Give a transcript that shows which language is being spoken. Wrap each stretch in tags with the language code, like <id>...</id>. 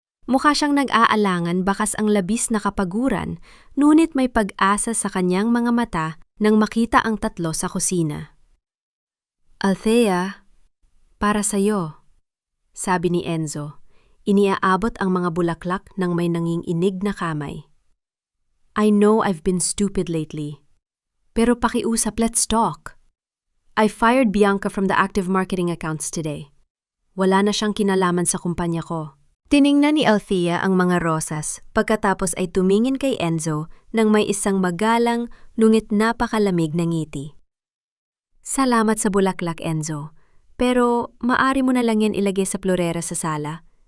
<tl>Mukha siyang nag-aalangan bakas ang labis na kapaguran, ngunit may pag-asa sa kanyang mga mata nang makita ang tatlo sa kusina. "Althea, para sa'yo," sabi ni Enzo. Iniaabot ang mga bulaklak ng may nanginginig na kamay.</tl> <en>"I know I've been stupid lately.</en> <tl>Pero pakiusap,</tl> <en>let's talk. I fired Bianca from the active marketing accounts today.</en> <tl>Wala na siyang kinalaman sa kumpanya ko." Tiningnan ni Althea ang mga rosas pagkatapos ay tumingin kay Enzo nang may isang magalang ngunit napakalamig na ngiti. "Salamat sa bulaklak, Enzo. Pero maari mo na lang yan ilagay sa florera sa sala.</tl>